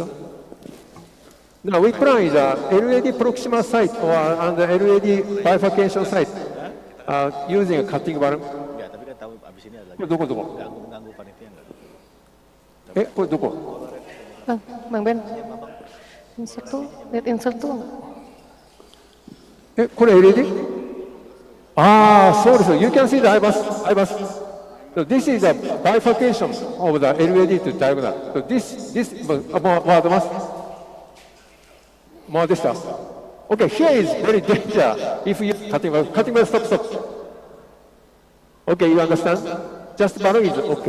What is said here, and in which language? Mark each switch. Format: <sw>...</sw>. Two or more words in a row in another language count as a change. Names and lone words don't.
<en>Now we plan is a LED proximal site or and LED bifurcation site using a cutting balloon.</en> <id>Bang Ben. Insert tuh. Lihat insert tuh.</id> <ja>これ LED? そうです。</ja> <en>You can see the IBUS. So this is the bifurcation of the LED to diagonal. So this more advanced. More distance. Okay, here is very danger. If you cutting well, stop. Okay, you understand? Just balloon is okay.</en>